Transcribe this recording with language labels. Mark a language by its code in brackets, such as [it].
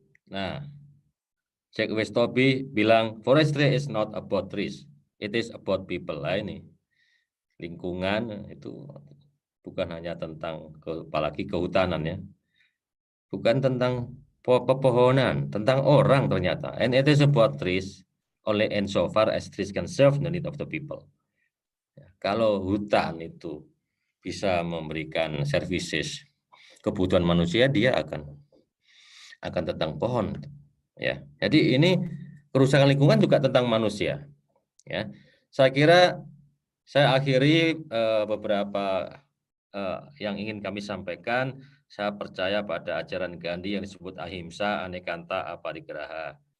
[en] Nah, Jack Westoby bilang, forestry is not about trees, it is about people. [id] Nah, ini lingkungan itu bukan hanya tentang, apalagi kehutanan ya, bukan tentang pepohonan, tentang orang ternyata. [en] And it is about trees only insofar as trees can serve the need of the people. [id] Kalau hutan itu bisa memberikan services kebutuhan manusia, dia akan tentang pohon, ya. Jadi ini kerusakan lingkungan juga tentang manusia, ya. Saya kira saya akhiri beberapa yang ingin kami sampaikan. Saya percaya pada ajaran Gandhi yang disebut ahimsa, anekanta, aparigraha.